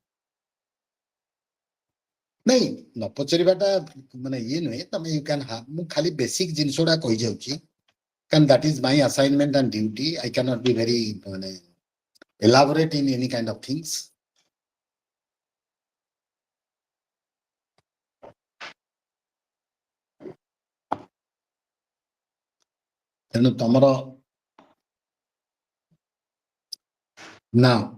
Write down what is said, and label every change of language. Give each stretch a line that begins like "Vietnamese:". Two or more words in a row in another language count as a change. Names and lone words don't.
Odia: ନାଇଁ, ନ ପଚାରିବାଟା ମାନେ ଇଏ ନୁହେଁ. ତମେ
English: you can have,
Odia: ମୁଁ ଖାଲି ବେସିକ ଜିନିଷ ଗୁଡା କହିଯାଉଛି, କାରଣ
English: that is my assignment and duty. I cannot be very ମାନେ elaborate in any kind of things.
Odia: ତେଣୁ ତମର now